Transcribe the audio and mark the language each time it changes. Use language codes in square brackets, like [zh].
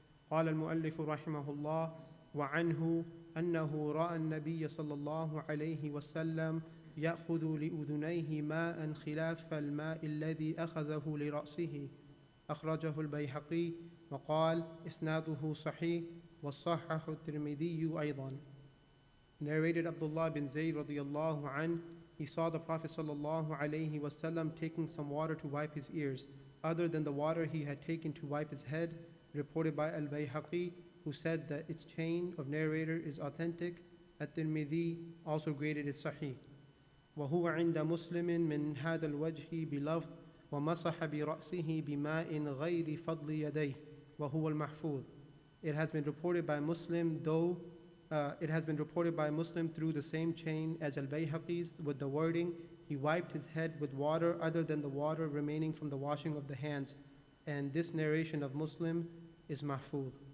[ar] قال المؤلف رحمه الله وعنه أنه رأى النبي صلى الله عليه وسلم يأخذ لأذنيه ماء خلاف الماء الذي أخذه لرأسه أخرجه البيهقي وقال إسناده صحيح وصححه الترمذي أيضا. [en] Narrated Abdullah bin Zayd radiyallahu an, he saw the Prophet sallallahu alayhi wasallam taking some water to wipe his ears, other than the water he had taken to wipe his head, reported by al-Bayhaqi, who said that its chain of narrator is authentic. At-Tirmidhi also graded it sahih. [ar] وهو عند مسلم من هذا الوجه بلفظ ومسح برأسه بماء غير فضل يديه وهو المحفوظ. [en] It has been reported by Muslim, through the same chain as al-Bayhaqi's, with the wording, he wiped his head with water other than the water remaining from the washing of the hands, and this narration of Muslim is mahfuz.